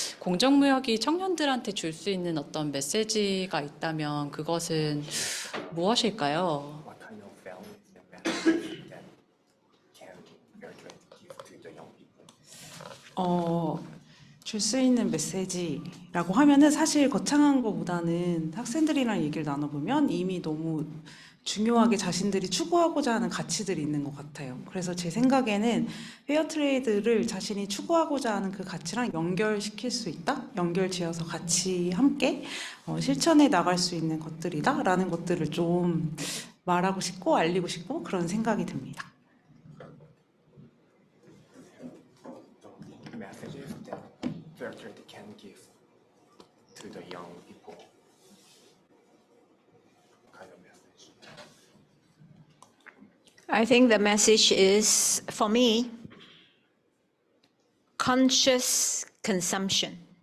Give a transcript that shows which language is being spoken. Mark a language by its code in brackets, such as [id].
[ko] 공정무역이 청년들한테 줄 수 있는 어떤 메시지가 있다면 그것은 무엇일까요? [en] What kind of values and messages that can fair trade give to the young people? [ko] 줄 수 있는 메시지라고 하면은 사실 거창한 것보다는 학생들이랑 얘기를 나눠보면 이미 너무 중요하게 자신들이 추구하고자 하는 가치들이 있는 것 같아요. 그래서 제 생각에는 페어 트레이드를 자신이 추구하고자 하는 그 가치랑 연결시킬 수 있다? 연결지어서 같이 함께 실천해 나갈 수 있는 것들이다? 라는 것들을 좀 말하고 싶고 알리고 싶고 그런 생각이 듭니다. [en] The messages that fair trade can give to the young people. Kind of message. I think the message is, for me, conscious consumption.